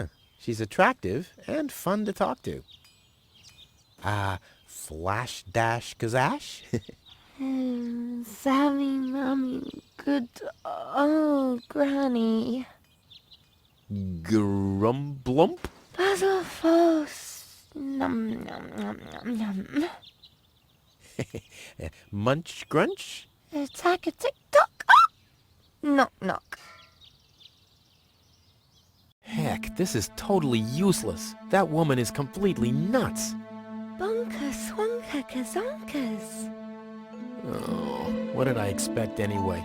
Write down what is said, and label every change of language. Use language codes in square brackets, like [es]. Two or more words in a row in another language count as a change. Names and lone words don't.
[en] She's attractive and fun to talk to. Flash dash kazash? Sammy, Mommy, good old Granny. Grumblump? Puzzle false. Num, num, num, num, num. Munch grunch? Attack a tick-tock. Ah! Knock, knock. Heck, this is totally useless. That woman is completely nuts. Bonker, swonker, kazonkers. Oh, what did I expect anyway?